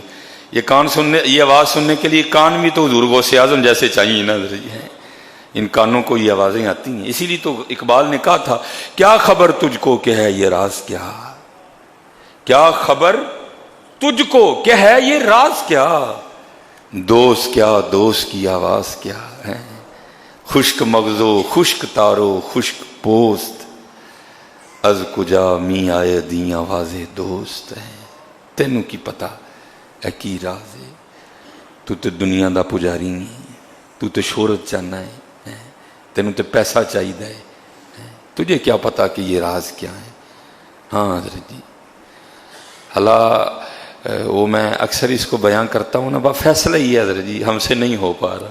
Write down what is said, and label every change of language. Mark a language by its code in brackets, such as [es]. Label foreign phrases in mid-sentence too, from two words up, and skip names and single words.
[ur] یہ آواز سننے کے لیے کان بھی تو حضور غوث اعظم جیسے چاہیے نا حضرت جی. ان کانوں کو یہ آوازیں آتی ہیں. اسی لیے تو اقبال نے کہا تھا کیا خبر تجھ کو کہ ہے یہ راز کیا، کیا خبر تجھ کو کہ ہے یہ راز کیا، دوست کیا دوست کی آواز کیا ہے، [fa] خشک مغزو خشک تارو خشک پوست، از کجا می آئے دی آواز دوست ہے. [pa] تینوں کی پتہ ہے کی راز ہے. تو دنیا دا پجاری نہیں، تو شہرت چاہنا ہے، تینوں تے پیسہ چاہیے، [ur] تجھے کیا پتا کہ یہ راز کیا ہے. ہاں حضرت جی اللہ وہ میں اکثر اس کو بیان کرتا ہوں نا، با فیصلہ ہی ہے حضرت جی، ہم سے نہیں ہو پا رہا.